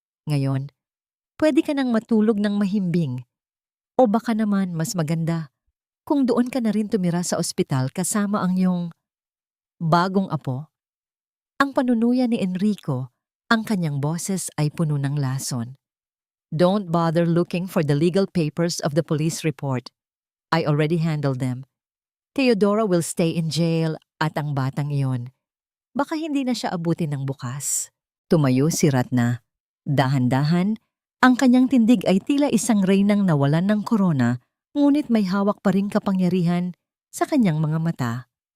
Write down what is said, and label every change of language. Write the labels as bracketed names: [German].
[Filipino] Ngayon, pwede ka nang matulog ng mahimbing. O baka naman mas maganda kung doon ka na rin tumira sa ospital kasama ang iyong bagong apo. Ang panunuya ni Enrico, ang kanyang boses ay puno ng lason. [English] Don't bother looking for the legal papers of the police report. I already handled them. Teodora will stay in jail [Filipino] at ang batang iyon, baka hindi na siya abutin ng bukas. Tumayo si Ratna. Dahan-dahan, ang kanyang tindig ay tila isang reynang nawalan ng korona, ngunit may hawak pa ring kapangyarihan sa kanyang mga mata.